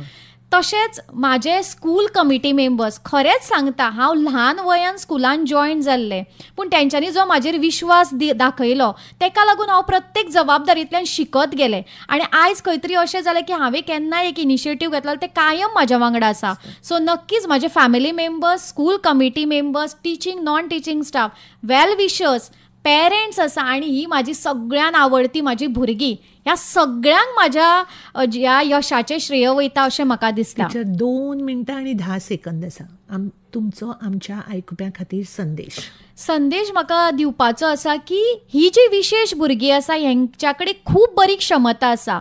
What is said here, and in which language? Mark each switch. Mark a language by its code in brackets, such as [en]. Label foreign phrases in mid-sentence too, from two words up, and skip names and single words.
[kok] तशेंच म्हाजे [en] school committee members, [kok] खरेंच सांगता हांव ल्हान वयान स्कुलान जॉयन जाल्लें, पूण तेंच्यांनी जो म्हाजेर विश्वास दाखयलो तेका लागून हांव प्रत्येक जबाबदारींतल्यान शिकत गेलें. आनी आयज खंय तरी अशें जालें की हांवें केन्नाय एक इनिशिएटीव घेतलो ते कायम म्हाज्या वांगडा आसा. सो नक्कीच म्हाजे [en] family members, school committee members, teaching non teaching staff, well wishers, parents [kok] आसा आनी ही म्हाजी सगळ्यान आवडटी म्हाजी भुरगीं, ह्या सगळ्यांक म्हाज्या ह्या यशाचें श्रेय वयता अशें म्हाका दिसता. 2 मिनटां आणि 10 सेकंद आसा. तुमचो आमच्या आयकुप्यां खातीर संदेश म्हाका दिवपाचो आसा की ही जी विशेष भुरगीं आसा हेंच्या कडेन खूब बरी क्षमता आसा.